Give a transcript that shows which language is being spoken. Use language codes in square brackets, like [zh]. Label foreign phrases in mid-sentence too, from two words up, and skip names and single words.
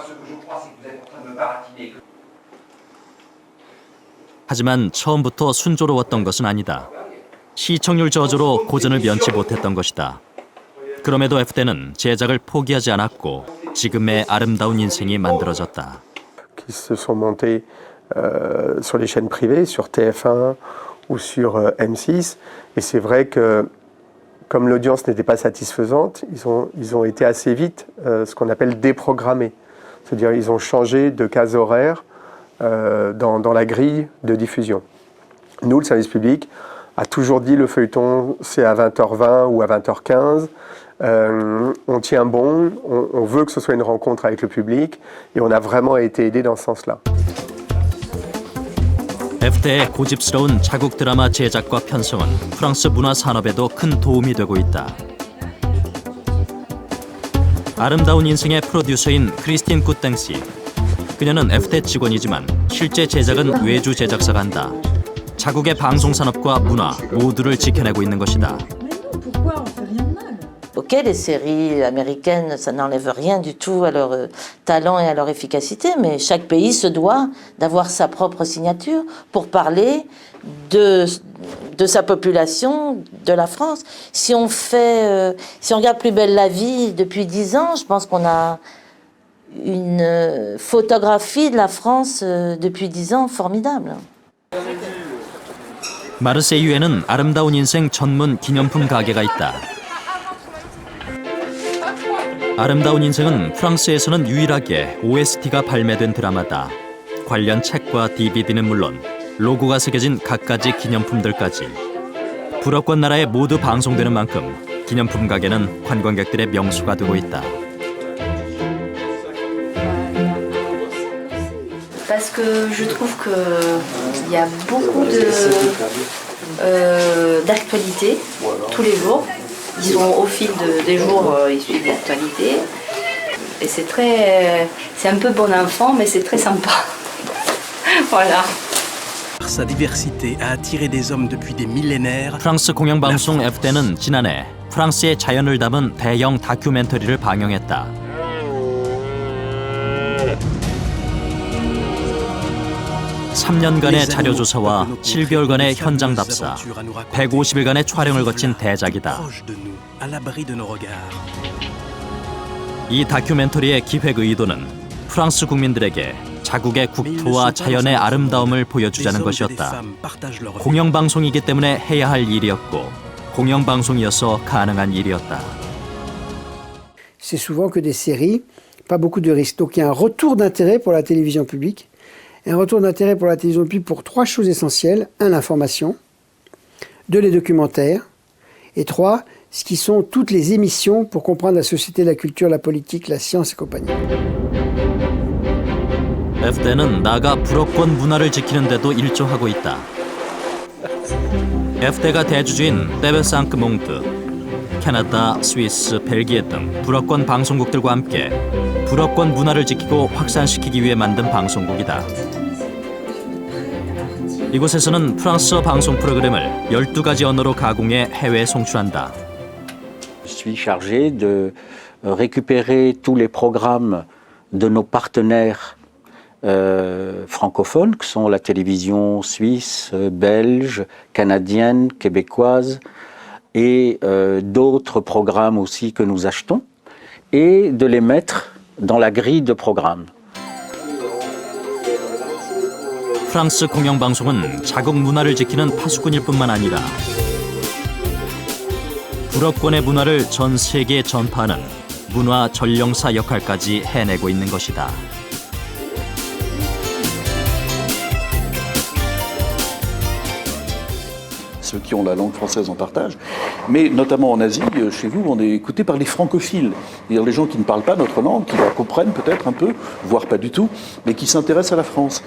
[ko] 하지만 처음부터 순조로웠던 것은 아니다. 시청률 저조로 고전을 면치 못했던 것이다. 그럼에도 FT는 제작을 포기하지 않았고 지금의 아름다운 인생이 만들어졌다. [fr] Qui se sont montés sur les chaînes privées, sur TF1 ou sur M6. Et c'est vrai que comme l'audience n'était pas satisfaisante, ils ont été assez vite ce qu'on appelle déprogrammés. C'est-à-dire ils ont changé de case horaire dans la grille de diffusion. Nous, le service public, a toujours dit le feuilleton c'est à 20h20 ou à 20h15. On tient bon, on veut que ce soit une rencontre avec le public et on a vraiment été aidé dans ce sens-là. [ko] FT의 고집스러운 자국 드라마 제작과 편성은 프랑스 문화 산업에도 큰 도움이 되고 있다. 아름다운 인생의 프로듀서인 크리스틴 꾸땡 씨. 그녀는 FT 직원이지만 실제 제작은 외주 제작사가 한다. 자국의 방송 산업과 문화 모두를 지켜내고 있는 것이다. [fr] Ok, les séries américaines, ça n'enlève rien du tout à leur talent et à leur efficacité, mais chaque pays se doit d'avoir sa propre signature pour parler de sa population, de la France. Si on regarde Plus belle la vie depuis 10 ans, je pense qu'on a une photographie de la France depuis 10 ans formidable. [ko] 마르세유에는 아름다운 인생 전문 기념품 가게가 있다. 아름다운 인생은 프랑스에서는 유일하게 OST가 발매된 드라마다. 관련 책과 DVD는 물론 로고가 새겨진 갖가지 기념품들까지. 불어권 나라에 모두 방송되는 만큼 기념품 가게는 관광객들의 명소가 되고 있다. [fr] Parce que je trouve qu'il y a beaucoup d'actualités tous les jours. Ils sont au fil des jours, ils suivent l'actualité. Et c'est un peu bon enfant, mais c'est très sympa. Voilà. Sa diversité a attiré des hommes depuis des millénaires. [ko] 프랑스 공영방송 FT는 지난해 프랑스의 자연을 담은 대형 다큐멘터리를 방영했다. (3년간의) 자료조사와 (7개월간의) 현장 답사, (150일간의) 촬영을 거친 대작이다. 이 다큐멘터리의 기획 의도는 프랑스 국민들에게 자국의 국토와 자연의 아름다움을 보여주자는 것이었다. 공영방송이기 때문에 해야 할 일이었고 공영방송이어서 가능한 일이었다. [fr] C'est souvent que des séries, pas beaucoup de risques. Donc il y a un retour d'intérêt pour la télévision publique. Un retour d'intérêt pour la télévision publique pour 3 choses essentielles. 1, l'information. 2, les documentaires. Et 3, ce qui sont toutes les émissions pour comprendre la société, la culture, la politique, la science et compagnie. [ko] FT는 나가 불어권 문화를 지키는 데도 일조하고 있다. FT가 대주주인 데베상크 몽드, 캐나다, 스위스, 벨기에 등 불어권 방송국들과 함께 불어권 문화를 지키고 확산시키기 위해 만든 방송국이다. 이곳에서는 프랑스어 방송 프로그램을 12가지 언어로 가공해 해외에 송출한다. [fr] Je suis chargé de récupérer tous les programmes de nos partenaires francophones, que sont la télévision suisse, belge, canadienne, québécoise, et d'autres programmes aussi que nous achetons, et de les mettre dans la grille de programme. [ko] 프랑스 공영방송은 자국 문화를 지키는 파수꾼일 뿐만 아니라 불어권의 문화를 전 세계에 전파하는 문화 전령사 역할까지 해내고 있는 것이다. [fr] Ceux qui ont la langue française en partagent, mais notamment en Asie, chez vous, on est écouté par les francophiles, c'est-à-dire les gens qui ne parlent pas notre langue, qui la comprennent peut-être un peu, voire pas du tout, mais qui s'intéressent à la France.